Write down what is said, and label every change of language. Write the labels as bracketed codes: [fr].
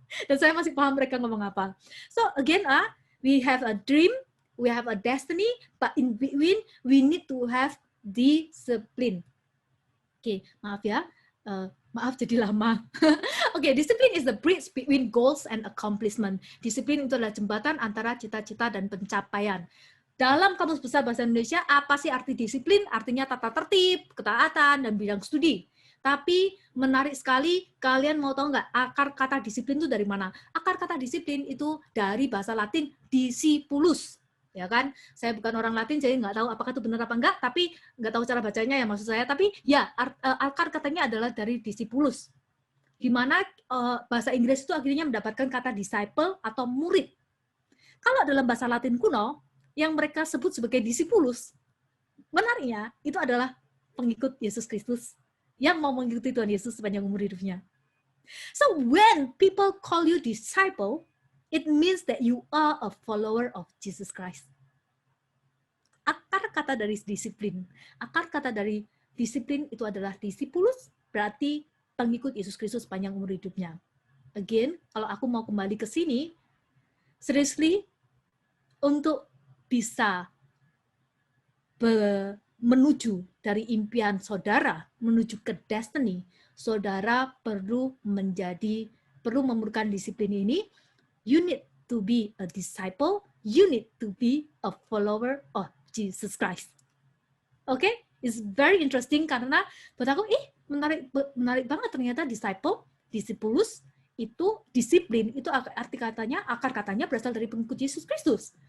[id] Dan saya masih paham mereka ngomong apa. [en] So again, we have a dream, we have a destiny, but in between we need to have discipline. [id] Oke, maaf ya. Maaf jadi lama. [en] Oke, disiplin is the bridge between goals and accomplishment. [id] Disiplin itu adalah jembatan antara cita-cita dan pencapaian. Dalam Kamus Besar Bahasa Indonesia, apa sih arti disiplin? Artinya tata tertib, ketaatan, dan bidang studi. Tapi menarik sekali, kalian mau tahu nggak akar kata disiplin itu dari mana? Akar kata disiplin itu dari bahasa Latin discipulus. Ya kan, saya bukan orang Latin jadi nggak tahu apakah itu benar apa enggak, tapi nggak tahu cara bacanya ya maksud saya, tapi ya akar katanya adalah dari discipulus, di mana bahasa Inggris itu akhirnya mendapatkan kata disciple atau murid. Kalau dalam bahasa Latin kuno yang mereka sebut sebagai discipulus, menariknya itu adalah pengikut Yesus Kristus yang mau mengikuti Tuhan Yesus sepanjang umur hidupnya. [en] So when people call you disciple, it means that you are a follower of Jesus Christ. [id] Akar kata dari disiplin. Akar kata dari disiplin itu adalah discipulus, berarti pengikut Yesus Kristus sepanjang umur hidupnya. Again, kalau aku mau kembali ke sini, seriously, untuk bisa menuju dari impian saudara, menuju ke destiny, saudara perlu memerlukan disiplin ini. [en] You need to be a disciple. You need to be a follower of Jesus Christ. Okay? It's very interesting [id] karena buat aku, menarik banget ternyata disciple, discipulus, itu disiplin, itu arti katanya, akar katanya berasal dari pengikut Yesus Kristus.